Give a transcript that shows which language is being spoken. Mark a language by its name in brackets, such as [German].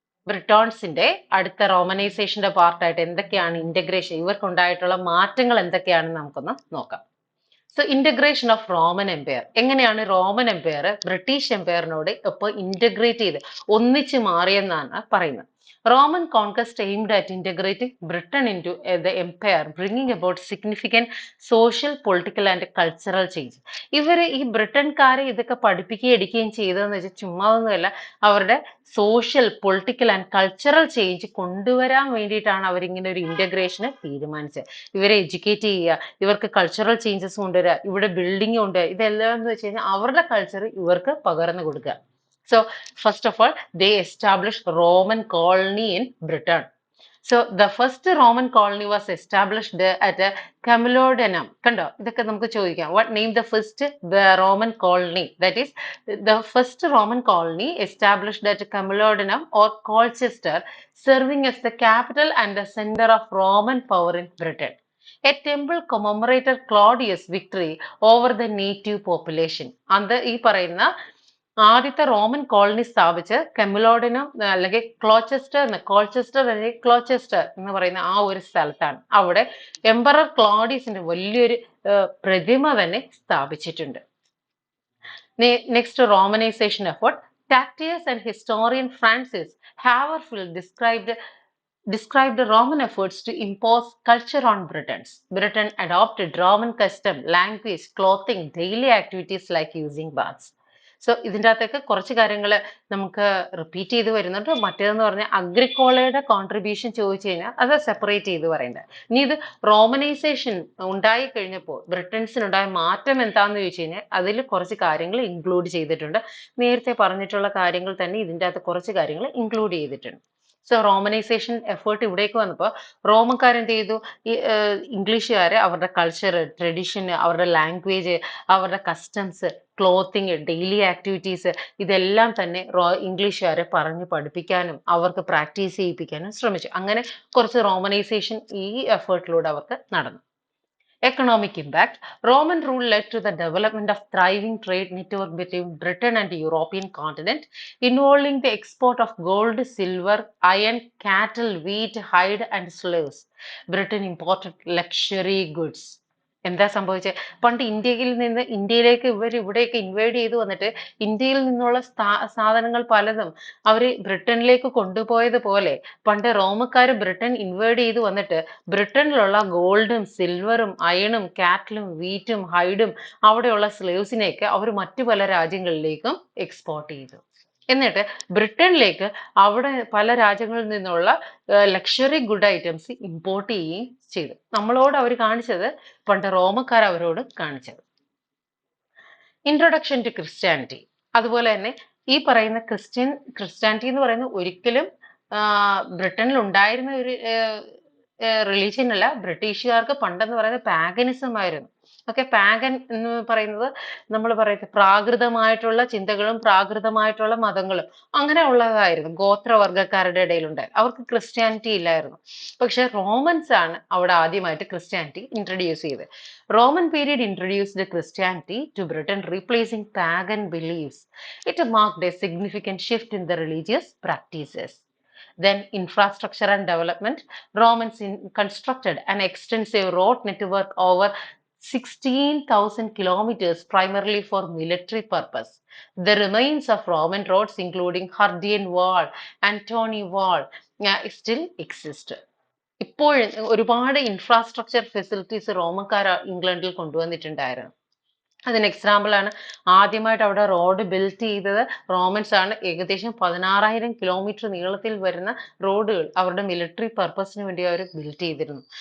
[Malayalam] ബ്രിട്ടോൺസിന്റെ അടുത്ത റോമനൈസേഷന്റെ പാർട്ടായിട്ട് എന്തൊക്കെയാണ് ഇന്റഗ്രേഷൻ, ഇവർക്കുണ്ടായിട്ടുള്ള മാറ്റങ്ങൾ എന്തൊക്കെയാണെന്ന് നമുക്കൊന്ന് നോക്കാം. [English] So integration of Roman empire. [Malayalam] എങ്ങനെയാണ് റോമൻ എംപയർ ബ്രിട്ടീഷ് എംപയറിനോട് ഇപ്പോൾ ഇന്റഗ്രേറ്റ് ചെയ്ത് ഒന്നിച്ച് മാറിയെന്നാണ് പറയുന്നത്. [English] Roman conquest aimed at integrating Britain into the empire, bringing about significant social, political and cultural change. [Malayalam] ഇവര് ഈ ബ്രിട്ടൻകാരെ ഇതൊക്കെ പഠിപ്പിക്കുകയും എടുക്കുകയും ചെയ്തതെന്ന് വെച്ചാൽ ചുമ്മാ ഒന്നുമല്ല, അവരുടെ [English] social, political and cultural change [Malayalam] കൊണ്ടുവരാൻ വേണ്ടിയിട്ടാണ് അവരിങ്ങനെ ഒരു ഇന്റഗ്രേഷന് തീരുമാനിച്ചത്. ഇവരെ എഡ്യൂക്കേറ്റ് ചെയ്യുക, ഇവർക്ക് കൾച്ചറൽ ചേഞ്ചസ് കൊണ്ടുവരിക, ഇവിടെ ബിൽഡിംഗ് ഉണ്ട്, ഇതെല്ലാം എന്ന് വെച്ച് കഴിഞ്ഞാൽ അവരുടെ കൾച്ചർ ഇവർക്ക് പകർന്നു കൊടുക്കുക. [English] So first of all, they established Roman colony in Britain. So the first Roman colony was established at Camalodunum. [Malayalam] Kando, ഇതൊക്കെ നമുക്ക് ചോദിക്കാം. [English] What named the first Roman colony? That is, the first Roman colony established at Camalodunum or Colchester, serving as the capital and the center of Roman power in Britain. A temple commemorated Claudius' victory over the native population. [Malayalam] അത് ഈ പറയുന്ന ആദ്യത്തെ Roman colony സ്ഥാപിച്ച് കെമിലോഡിനം അല്ലെങ്കിൽ കോൾച്ചെസ്റ്റർ അല്ലെങ്കിൽ ക്ലോച്ചെസ്റ്റർ എന്ന് പറയുന്ന ആ ഒരു സ്ഥലത്താണ്. അവിടെ എംപറർ ക്ലോഡിയസിന്റെ വലിയൊരു പ്രതിമ തന്നെ സ്ഥാപിച്ചിട്ടുണ്ട്. [English] Next romanisation effort. Tacitus and historian Francis Haverfield described the Roman efforts to impose culture on Britons. Britain adopted Roman custom, language, clothing, daily activities like using baths. [Malayalam] So ഇതിൻ്റെ അകത്തൊക്കെ കുറച്ച് കാര്യങ്ങൾ നമുക്ക് റിപ്പീറ്റ് ചെയ്ത് വരുന്നുണ്ട്. മറ്റേതെന്ന് പറഞ്ഞാൽ അഗ്രിക്കോളയുടെ കോൺട്രിബ്യൂഷൻ ചോദിച്ചു കഴിഞ്ഞാൽ അത് സെപ്പറേറ്റ് ചെയ്ത് പറയേണ്ടത്. ഇനി ഇത് റോമനൈസേഷൻ ഉണ്ടായി കഴിഞ്ഞപ്പോൾ ബ്രിട്ടൻസിനുണ്ടായ മാറ്റം എന്താണെന്ന് ചോദിച്ചു കഴിഞ്ഞാൽ അതിൽ കുറച്ച് കാര്യങ്ങൾ ഇൻക്ലൂഡ് ചെയ്തിട്ടുണ്ട്. നേരത്തെ പറഞ്ഞിട്ടുള്ള കാര്യങ്ങൾ തന്നെ ഇതിൻ്റെ അകത്ത് കുറച്ച് കാര്യങ്ങൾ ഇൻക്ലൂഡ് ചെയ്തിട്ടുണ്ട്. സോ റോമനൈസേഷൻ എഫേർട്ട് ഇവിടേക്ക് വന്നപ്പോൾ റോമക്കാരെന്ത് ചെയ്തു? ഈ ഇംഗ്ലീഷുകാരെ അവരുടെ കൾച്ചർ, ട്രഡീഷൻ, അവരുടെ ലാംഗ്വേജ്, അവരുടെ കസ്റ്റംസ്, ക്ലോത്തിങ്, ഡെയിലി ആക്ടിവിറ്റീസ്, ഇതെല്ലാം തന്നെ ഇംഗ്ലീഷുകാരെ പറഞ്ഞ് പഠിപ്പിക്കാനും അവർക്ക് പ്രാക്ടീസ് ചെയ്യിപ്പിക്കാനും ശ്രമിച്ചു. അങ്ങനെ കുറച്ച് റോമനൈസേഷൻ ഈ എഫേർട്ടിലൂടെ അവർക്ക് നടന്നു. [English] Economic impact. Roman rule led to the development of thriving trade network between Britain and the European continent, involving the export of gold, silver, iron, cattle, wheat, hide and slaves. Britain imported luxury goods. [Malayalam] എന്താ സംഭവിച്ചത്? പണ്ട് ഇന്ത്യയിലേക്ക് ഇവിടെയൊക്കെ ഇൻവൈഡ് ചെയ്ത് വന്നിട്ട് ഇന്ത്യയിൽ നിന്നുള്ള സാധനങ്ങൾ പലതും അവർ ബ്രിട്ടനിലേക്ക് കൊണ്ടുപോയതുപോലെ പണ്ട് റോമക്കാർ ബ്രിട്ടൻ ഇൻവൈഡ് ചെയ്ത് വന്നിട്ട് ബ്രിട്ടനിലുള്ള ഗോൾഡും സിൽവറും അയണും കാറ്റലും വീറ്റും ഹൈഡും അവിടെയുള്ള സ്ലേവ്സിനെയൊക്കെ അവർ മറ്റു പല രാജ്യങ്ങളിലേക്കും എക്സ്പോർട്ട് ചെയ്തു. എന്നിട്ട് ബ്രിട്ടനിലേക്ക് അവിടെ പല രാജ്യങ്ങളിൽ നിന്നുള്ള ലക്ഷറി ഗുഡ് ഐറ്റംസ് ഇമ്പോർട്ട് ചെയ്യുകയും ചെയ്തു. നമ്മളോട് അവർ കാണിച്ചത് പണ്ട് റോമക്കാർ അവരോട് കാണിച്ചത്. [English] Introduction to Christianity. [Malayalam] അതുപോലെ തന്നെ ഈ പറയുന്ന ക്രിസ്ത്യാനിറ്റി എന്ന് പറയുന്നത് ഒരിക്കലും ബ്രിട്ടനിൽ ഉണ്ടായിരുന്ന ഒരു റിലീജിയൻ അല്ല, ബ്രിട്ടീഷുകാർക്ക് പണ്ടെന്ന് പറയുന്നത് പാഗനിസം ആയിരുന്നു. ഓക്കെ, പാഗൻ എന്ന് പറയുന്നത് നമ്മൾ പറയുന്നത് പ്രാകൃതമായിട്ടുള്ള ചിന്തകളും പ്രാകൃതമായിട്ടുള്ള മതങ്ങളും അങ്ങനെ ഉള്ളതായിരുന്നു ഗോത്രവർഗ്ഗക്കാരുടെ ഇടയിലുണ്ടായി. അവർക്ക് ക്രിസ്ത്യാനിറ്റി ഇല്ലായിരുന്നു. പക്ഷെ റോമൻസ് ആണ് അവിടെ ആദ്യമായിട്ട് ക്രിസ്ത്യാനിറ്റി ഇൻട്രൊഡ്യൂസ് ചെയ്തത്. [English] Roman period introduced Christianity to Britain, replacing pagan beliefs. It marked a significant shift in the religious practices. Then infrastructure and development. Romans constructed an extensive road network over 16,000 kilometers, primarily for military purpose. The remains of Roman roads, including Hadrian Wall, Antony Wall, still exist. [Malayalam] ഇപ്പോൾ ഒരുപാട് infrastructure facilities റോമക്കാർ ഇംഗ്ലണ്ടിൽ കൊണ്ടുവന്നിട്ടുണ്ടായിരുന്നു. അതിന് example ആണ് ആദ്യമായിട്ട് അവിടെ road build ചെയ്തത് romance ആണ്. ഏകദേശം 16,000 കിലോമീറ്റർ നീളത്തിൽ വരുന്ന റോഡുകൾ അവരുടെ മിലിറ്ററി പർപ്പസിന് വേണ്ടി അവർ ബിൽഡ് ചെയ്തിരുന്നു.